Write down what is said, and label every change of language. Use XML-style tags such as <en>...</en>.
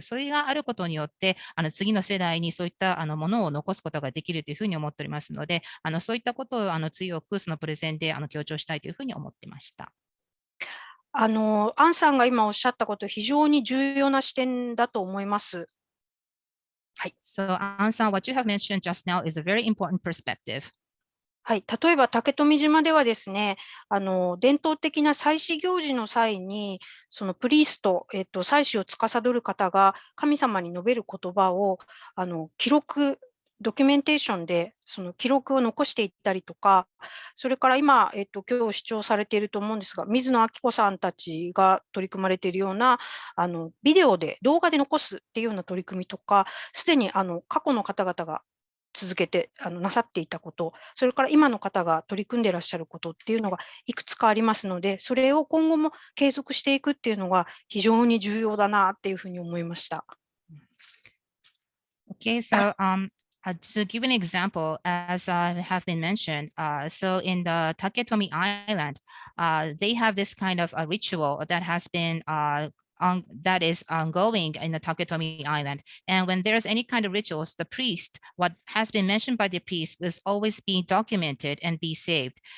<ja>それがあることによって、次の世代にそういったものを残すことができるというふうに思っておりますので、そういったことを強くそのプレゼンで強調したいというふうに思っていました。アンさんが今おっしゃったこと、非常に重要な視点だと思います。はい。</ja> <en>So, Anさん、what you have mentioned just now is a very important perspective.</en> <ja>はい、例えば竹富島ではですね、伝統的な祭祀行事の際に、そのプリースト、祭祀を司る方が神様に述べる言葉を記録、ドキュメンテーションでその記録を残していったりとか、それから今、今日視聴されていると思うんですが、水野明子さんたちが取り組まれているようなビデオで、動画で残すっていうような取り組みとか、すでに過去の方々が続けてなさっていたこと、それから今の方が取り組んでいらっしゃることっていうのがいくつかありますので、それを今後も継続していくっていうのが非常に重要だなっていうふうに思いました。</ja> <en>Okay, so to give an example, as have been mentioned, so in the Taketomi Island, they have this kind of a ritual that has been that is ongoing in the Taketomi Island. And when there's any kind of rituals, the priest, what has been mentioned by the priest, was always being documented and be saved.</en>